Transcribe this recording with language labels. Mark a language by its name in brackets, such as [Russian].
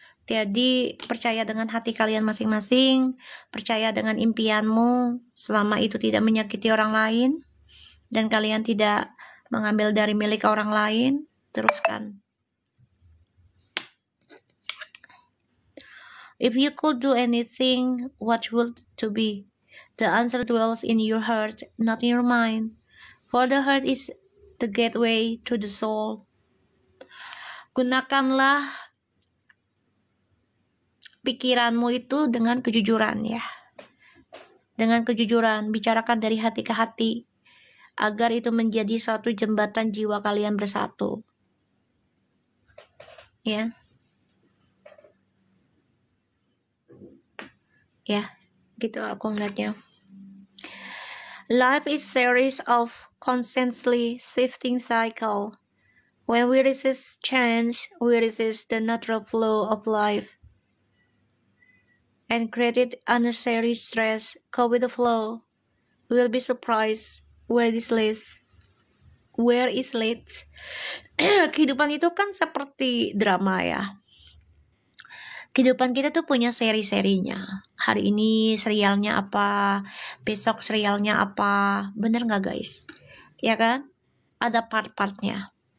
[Indonesian] Jadi percaya dengan hati kalian masing-masing, percaya dengan impianmu, selama itu tidak menyakiti orang lain, dan kalian tidak mengambil dari milik orang lain, teruskan. [English] If you could do anything, what would to be? The answer dwells in your heart, not in your mind. For the heart is the gateway to the soul. [Indonesian] Gunakanlah pikiranmu itu dengan kejujuran ya. Dengan kejujuran, bicarakan dari hati ke hati, agar itu menjadi suatu jembatan jiwa kalian bersatu. Ya. Ya, gitu aku ngeliatnya. [English] Life is series of constantly shifting cycle. When we resist change, we resist the natural flow of life. and created unnecessary stress. Go with the flow. We will be surprised where this leads. Where is leads? [Indonesian] Kehidupan itu kan seperti drama ya. Kehidupan kita tuh punya seri-serinya. Hari ini serialnya apa, besok serialnya apa. Bener nggak guys? Ya kan? Ada part-partnya.